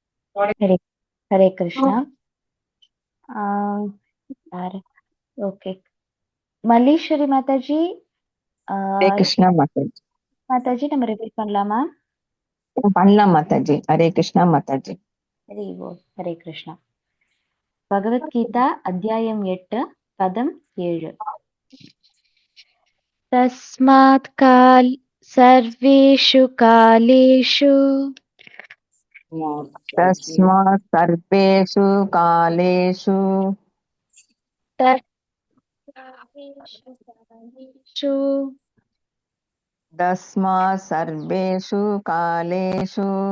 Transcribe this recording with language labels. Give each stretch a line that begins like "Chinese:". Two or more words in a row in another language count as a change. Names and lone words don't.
Tamil: हरे हरे कृष्णा. ओके, மல்லீஸ்வரி மாதாஜி. हरे कृष्णा माताजी. மாதாஜி நம்ம ரிப்பீட் பண்ணலாமா? பண்ணலாம் மாதாஜி. ஹரே கிருஷ்ணா மாதாஜி. ஹரி ஓம். ஹரே கிருஷ்ணா. பகவத்கீதா அத்தியாயம் 8 பதம் 7.
Sanskrit: तस्मात् काल् सर्वेषु कालेषु तस्मात् सर्वेषु कालेषु तस्मात् सर्वेषु कालेषु